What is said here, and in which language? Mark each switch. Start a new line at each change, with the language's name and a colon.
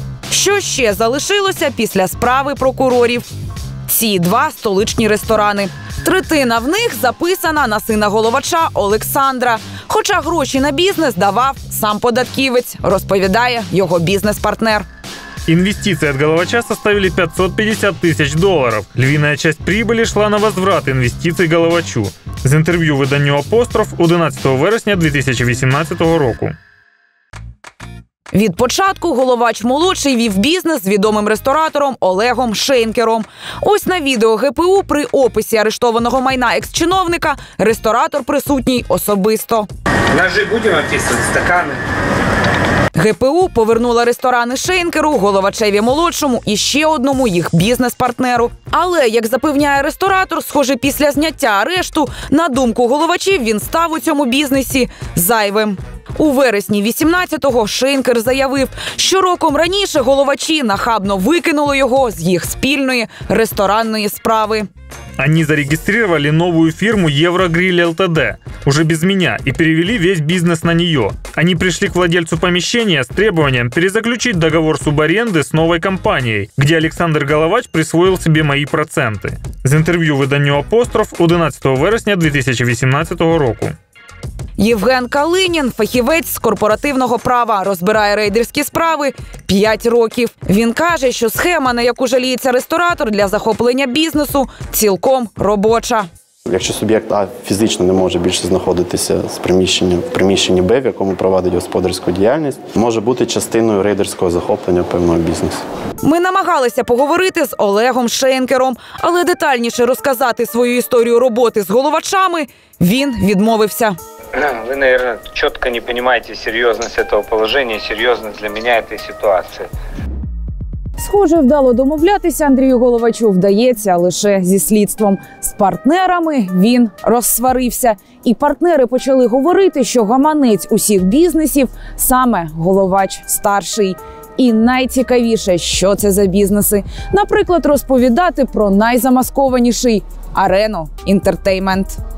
Ukrainian: Що ще залишилося після справи прокурорів? Ці два столичні ресторани. Третина в них записана на сина Головача Олександра. Хоча гроші на бізнес давав сам податківець, розповідає його бізнес-партнер.
Russian: Инвестиции от Головача составили 550 тысяч долларов. Львиная часть прибыли шла на возврат инвестиций Головачу.
Ukrainian: З інтерв'ю виданню «Апостроф» 11 вересня 2018 року. Від початку Головач-молодший вів бізнес з відомим ресторатором Олегом Шейнкером. Ось на відео ГПУ при описі арештованого майна екс-чиновника ресторатор присутній особисто. Ножи будемо описувати, стакани. ГПУ повернула ресторани Шейнкеру, Головачеві-молодшому і ще одному їх бізнес-партнеру. Але, як запевняє ресторатор, схоже, після зняття арешту, на думку Головачів, він став у цьому бізнесі зайвим. У вересні 18-го Шейнкер заявив, що роком раніше Головачі нахабно викинули його з їх спільної ресторанної справи.
Russian: Они зарегистрировали новую фирму «Еврогриль ЛТД», уже без меня, и перевели весь бизнес на нее. Они пришли к владельцу помещения с требованием перезаключить договор субаренды с новой компанией, где Александр Головач присвоил себе мои проценты.
Ukrainian: З інтерв'ю виданню «Апостроф» 11 вересня 2018 року. Євген Калинін, фахівець з корпоративного права, розбирає рейдерські справи 5 років. Він каже, що схема, на яку жаліється ресторатор для захоплення бізнесу, цілком робоча. Якщо суб'єкт А фізично не може більше знаходитися в приміщенні Б, в якому проводить господарську діяльність, може бути частиною рейдерського захоплення певного бізнесу. Ми намагалися поговорити з Олегом Шейнкером, але детальніше розказати свою історію роботи з Головачами він відмовився.
Russian: Вы, наверное, четко не понимаете серьезность этого положения, серьезность для меня этой ситуации.
Ukrainian: Схоже, вдало домовлятися Андрію Головачу вдається лише зі слідством. З партнерами він розсварився. І партнери почали говорити, що гаманець усіх бізнесів саме Головач-старший. І найцікавіше, що це за бізнеси. Наприклад, розповідати про найзамаскованіший – Арену Інтертеймент.